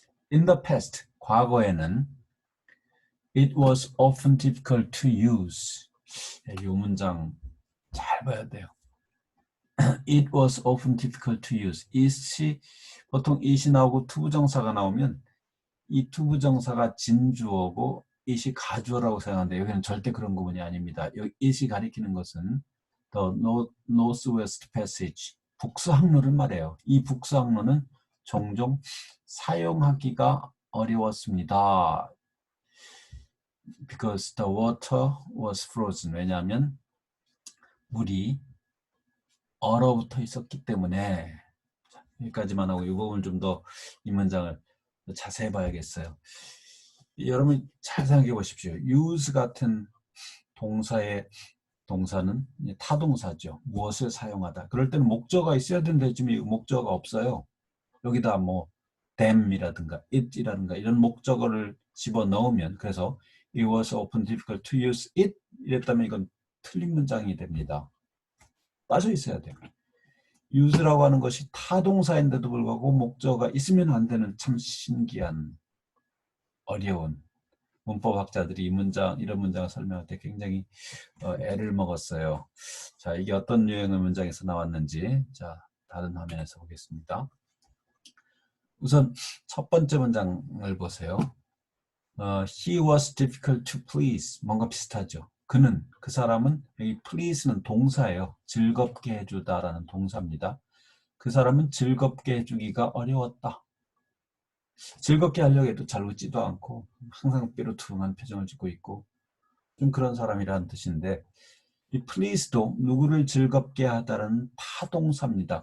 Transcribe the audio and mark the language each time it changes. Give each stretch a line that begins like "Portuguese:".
English: In the past,
Korean: 과거에는
English: it was often difficult to use.
Korean: 이 문장 잘 봐야 돼요.
English: It was often difficult to use.
Korean: it이 보통 it이 나오고 투부정사가 나오면 이 투부정사가 진주어고 it이 가주어라고 생각하는데 여기는 절대 그런 구분이 아닙니다. 여기 it이 가리키는 것은 the Northwest Passage, 북서항로를 말해요. 이 북서항로는 종종 사용하기가 어려웠습니다.
English: Because the water was frozen.
Korean: 왜냐하면 물이 얼어붙어 있었기 때문에. 여기까지만 하고 이 부분 좀 더 이 문장을 자세히 봐야겠어요. 여러분 잘 생각해 보십시오. use 같은 동사는 타동사죠. 무엇을 사용하다. 그럴 때는 목적어가 있어야 되는데 지금 목적어가 없어요. 여기다 뭐 them이라든가 it이라든가 이런 목적어를 집어넣으면 그래서
English: it was often difficult to use it
Korean: 이랬다면 이건 틀린 문장이 됩니다. 빠져 있어야 돼요. use라고 하는 것이 타동사인데도 불구하고 목적어가 있으면 안 되는 참 신기한 어려운 문법학자들이 이런 문장을 설명할 때 굉장히 애를 먹었어요. 자, 이게 어떤 유형의 문장에서 나왔는지 자, 다른 화면에서 보겠습니다. 우선 첫 번째 문장을 보세요.
English: He was difficult to please.
Korean: 뭔가 비슷하죠. 그 사람은 여기 please는 동사예요. 즐겁게 해주다라는 동사입니다. 그 사람은 즐겁게 해주기가 어려웠다. 즐겁게 하려고 해도 잘 웃지도 않고 항상 삐루퉁한 표정을 짓고 있고 좀 그런 사람이라는 뜻인데 이 please도 누구를 즐겁게 하다라는 타동사입니다.